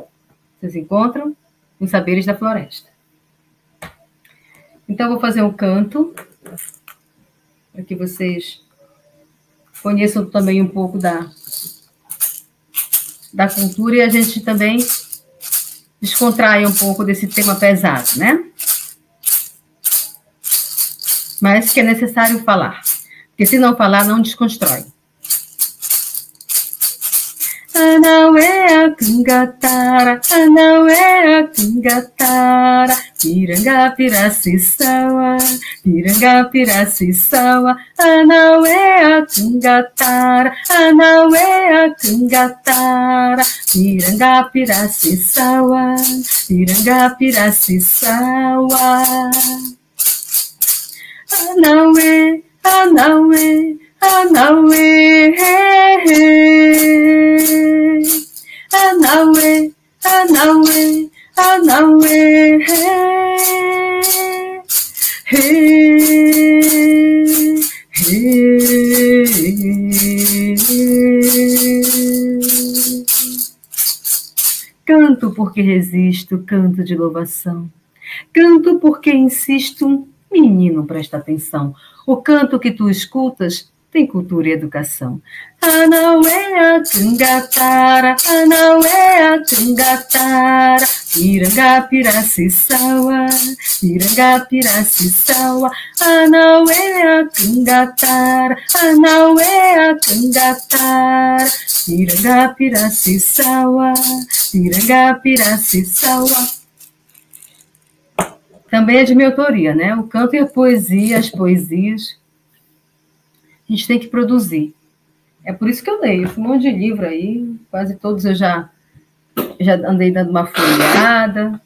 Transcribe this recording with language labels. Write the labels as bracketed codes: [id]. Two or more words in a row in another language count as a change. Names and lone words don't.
[pt] Vocês encontram nos Saberes da Floresta. Então, eu vou fazer um canto, para que vocês conheçam também um pouco da cultura e a gente também descontrai um pouco desse tema pesado, né? Mas que é necessário falar, porque se não falar, não desconstrói. [tpw] Anaué a cangatara, Anaué a cangatara, Pirangapiraciçaua, Pirangapiraciçaua, Anaué a cangatara, Anaué a cangatara, Pirangapiraciçaua, Pirangapiraciçaua. Anaué, Anaué, Anaué, Anaué, Anaué, Anaué, [pt] Canto porque resisto, canto de louvação. Canto porque insisto, menino, presta atenção. O canto que tu escutas tem cultura e educação. [tpw] Anauea Tungatara, Anauea Tungatara, Pirangapiraciçaua, Pirangapiraciçaua, Anauea Tungatara, Anauea Tungatara, Pirangapiraciçaua, Pirangapiraciçaua. [pt] Também é de minha autoria, né? O canto e a poesia, as poesias, a gente tem que produzir. É por isso que eu leio um monte de livro aí, quase todos eu já andei dando uma folheada.